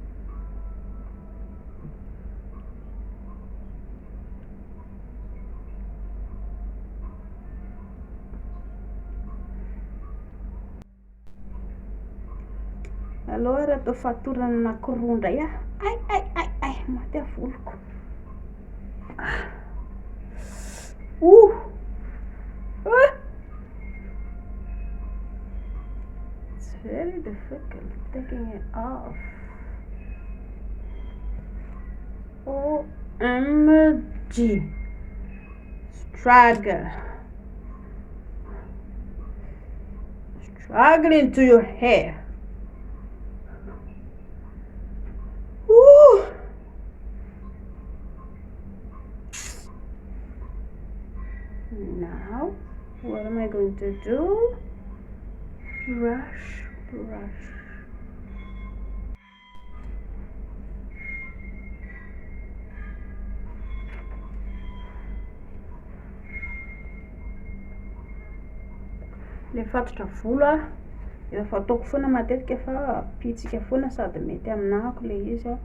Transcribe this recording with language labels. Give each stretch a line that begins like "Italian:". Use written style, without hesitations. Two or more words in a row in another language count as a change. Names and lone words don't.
Malagasy: Allo ary atao fatorana anankiroa indray a. Ai, maty a voloko.
English: It's very difficult taking it off. OMG. Struggling to your hair. Now, what am I going to do? Brush.
Malagasy: Le fatotra volo a, efa fataoko foana matetika fa pitsika foana sady mety aminako le izy a.